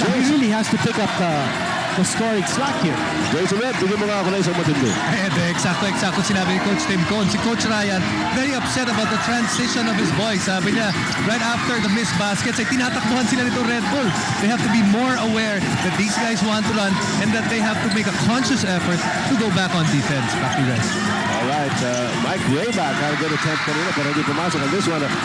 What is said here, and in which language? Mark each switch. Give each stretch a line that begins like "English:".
English: really has to pick up the scoring slack here.
Filipino: Jason Red, bigyan mo nga ako na isang matindi. Eksakto sinabi ni Coach Tim Cohn.
English: Si Coach Ryan, very upset about the transition of his boys.
Filipino: Sabi niya, right after the missed baskets, ay tinatakbuhan sila nito Red Bull.
English: They have to be more aware that these guys want to run and that they have to make a conscious effort to go back on defense. Back to Red. All right, Mike Rayback had a good attempt kanina pero hindi pumasok on this one.